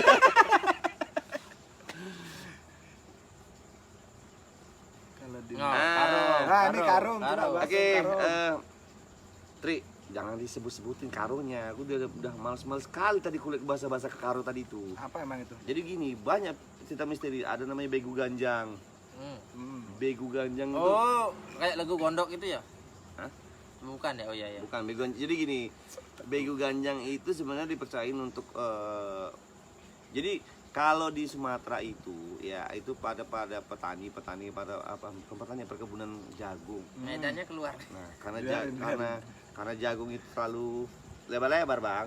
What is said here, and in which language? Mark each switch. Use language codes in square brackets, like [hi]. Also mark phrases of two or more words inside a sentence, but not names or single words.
[id] Kalau di No, karung. Nah, ini karung, coba karung. bahas Oke, karung. Tri, jangan disebut-sebutin karungnya. Aku udah males-males sekali tadi kulit bahasa-bahasa ke karo tadi itu. Apa emang itu? Jadi gini, banyak cerita misteri. Ada namanya begu ganjang. Begu ganjang itu Oh, kayak lagu Gondok itu ya? Hah? Bukan ya? Oh iya ya. bukan begu ganjang. Jadi gini, begu ganjang itu sebenarnya dipercayain untuk jadi kalau di Sumatera itu ya itu pada petani pada apa bukan petani perkebunan jagung. Medannya keluar. Nah, karena Ya, karena jagung itu terlalu lebar-lebar, Bang.